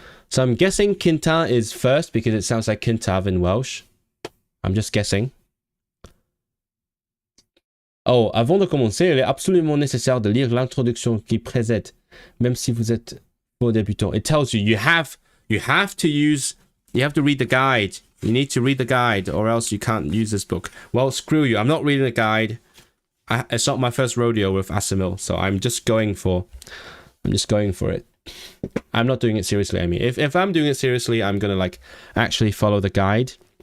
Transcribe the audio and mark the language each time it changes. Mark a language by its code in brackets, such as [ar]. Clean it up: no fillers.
[en] So I'm guessing quinta is first because it sounds like quintav in Welsh. I'm just guessing. [fr] Oh, avant de commencer, il est absolument nécessaire de lire l'introduction qui précède, même si vous êtes faux débutant. [en] It tells you you have to read the guide. You need to read the guide or else you can't use this book. Well, screw you. I'm not reading the guide. It's not my first rodeo with Asimil, so I'm just going for it. I'm not doing it seriously, I mean. If I'm doing it seriously, I'm gonna like actually follow the guide.